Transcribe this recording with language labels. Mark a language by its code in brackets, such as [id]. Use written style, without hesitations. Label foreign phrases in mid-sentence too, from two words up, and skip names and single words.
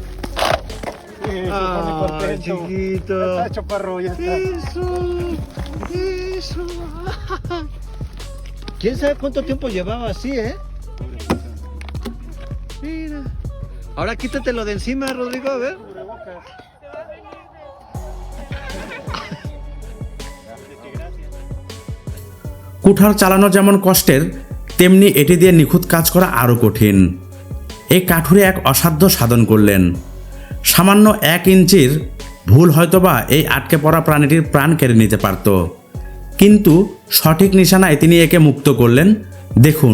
[es] Ah, chiquito. Ya está, chaparro, ya está. Eso. ¿Quién sabe cuánto tiempo llevaba así, Mira. Ahora quítatelo de encima, Rodrigo, a ver. [bn] কুঠার চালানো যেমন কষ্টের, তেমনি এটি দিয়ে নিখুঁত কাজ করা আরও কঠিন। এই কাঠুরে এক অসাধ্য সাধন করলেন। সামান্য 1 ইঞ্চির ভুল হয়তোবা এই আটকে পড়া প্রাণীটির প্রাণ কেড়ে নিতে পারত, কিন্তু সঠিক নিশানায় তিনি একে মুক্ত করলেন।